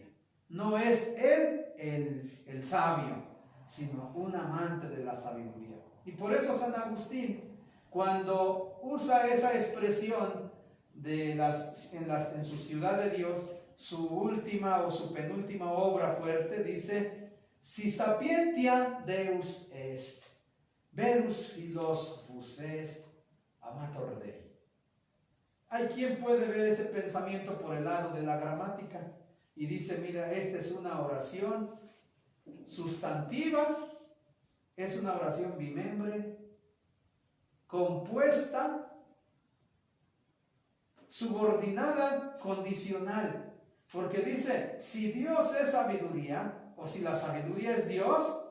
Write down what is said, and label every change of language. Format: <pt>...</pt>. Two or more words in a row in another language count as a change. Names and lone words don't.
<es>No es él el sabio, sino un amante de la sabiduría. Y por eso San Agustín, cuando usa esa expresión en su Ciudad de Dios, su última o su penúltima obra fuerte, dice:</es> <la>si sapientia Deus est, verus philosophus est, amator Dei.</la> <es>Hay quien puede ver ese pensamiento por el lado de la gramática y dice: mira, esta es una oración sustantiva, es una oración bimembre, compuesta, subordinada, condicional, porque dice: si Dios es sabiduría, o si la sabiduría es Dios.</es>